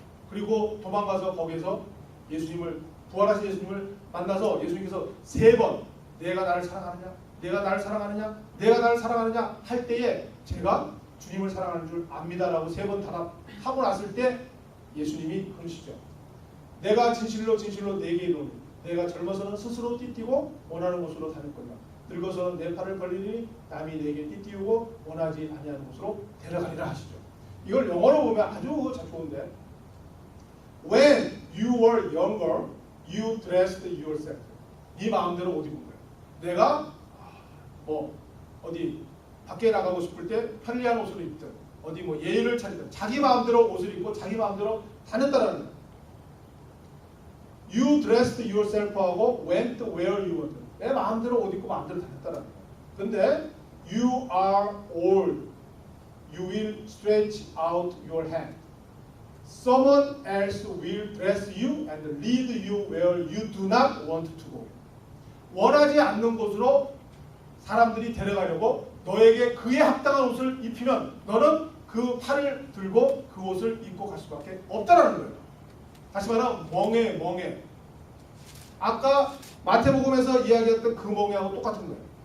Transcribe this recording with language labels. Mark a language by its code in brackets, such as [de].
[ko] 그리고 도망가서 거기에서 예수님을, 부활하신 예수님을 만나서 예수님께서 3번 내가 나를 사랑하느냐, 내가 나를 사랑하느냐, 내가 나를 사랑하느냐 할 때에 제가 주님을 사랑하는 줄 압니다라고 3번 답하고 났을 때 예수님이 그러시죠. 내가 진실로 진실로 내게 이르노니 내가 젊어서는 스스로 띠띠고 원하는 곳으로 다닐 거냐, 늙어서는 내 팔을 벌리니 남이 내게 띠띠우고 원하지 아니하는 곳으로 데려가리라 하시죠. 이걸 영어로 보면 아주 잘 좋은데, [en] When you were younger, you dressed yourself. [ko] 네 마음대로 옷 입은 거예요. 내가 뭐 어디 밖에 나가고 싶을 때 편리한 옷을 입든 어디 뭐 예의를 차리든 자기 마음대로 옷을 입고 자기 마음대로 다녔다라는 거예요. [en] You dressed yourself 하고 went where you wanted. [ko] 내 마음대로 옷 입고 마음대로 다녔다라는 거예요. [en] 근데 you are old. You will stretch out your hand. Someone else will dress you and lead you where you do not want to go. [ko] 원하지 않는 곳으로 사람들이 데려가려고 너에게 그에 합당한 옷을 입히면 너는 그 팔을 들고 그 옷을 입고 갈 수밖에 없다라는 거예요. 다시 말하면 멍해. 아까 마태복음에서 이야기했던 그 멍해하고 똑같은 거예요.